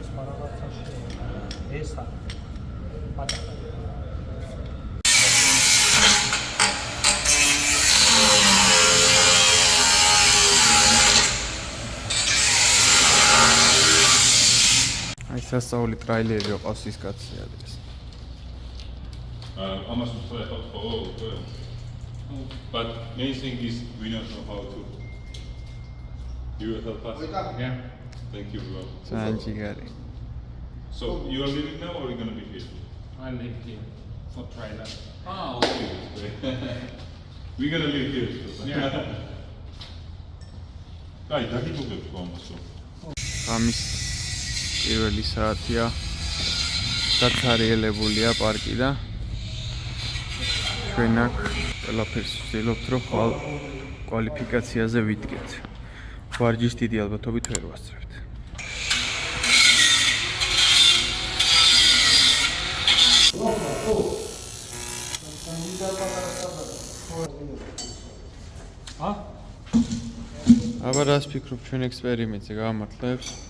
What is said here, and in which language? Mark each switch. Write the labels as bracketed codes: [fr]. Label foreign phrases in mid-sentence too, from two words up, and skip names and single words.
[ka] ესა. პატარა. სასწაული ტრაილერი რო ყავს ის კაცი არის. Amaz utvērta [en] oh, but main thing is we don't know how to. You will help us? Yeah. Thank you, bro. Sanjigari. So you are living now or are you going to be here? I live here for trailer. Ah, okay. We're going to live here. So. Yeah. Guys, that is okay for us. [ka] ამის პირველი საათია. დაცარიელებულია პარკი და ჩვენ აქ ყველაფერს ვცდილობთ, რომ ხვალ კვალიფიკაციაზე ვიდგეთ. ვარჯიშს დიდი ალბათობით ვერ ვასწრებთ. აბა რას ფიქრობ ჩვენ ექსპერიმენტზე გამართლებს?